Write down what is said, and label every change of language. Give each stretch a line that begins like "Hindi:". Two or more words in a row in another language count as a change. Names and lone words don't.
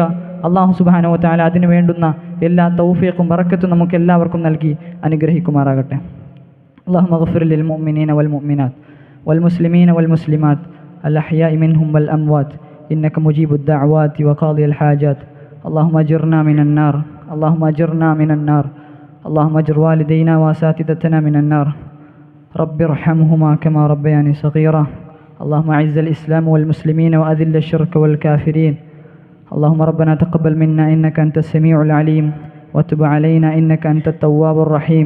Arabic: الله سبحانه وتعالى
Malayalam: അതിന് വേണ്ടുന്ന എല്ലാ തൗഫീഖും ബറക്കത്തും നമുക്ക് എല്ലാവർക്കും നൽകി അനുഗ്രഹിക്കുമാറാകട്ടെ.
Arabic: اللهم اغفر للمؤمنين والمؤمنات والمسلمين والمسلمات الأحياء منهم والأموات إنك مجيب الدعوات وقاضي الحاجات. اللهم أجرنا من النار اللهم اجر والدينا واساتذتنا من النار. رب ارحمهما كما ربياني صغيرا. اللهم اعز الاسلام والمسلمين واذل الشرك والكافرين. اللهم ربنا تقبل منا انك انت السميع العليم وتب علينا انك انت التواب الرحيم.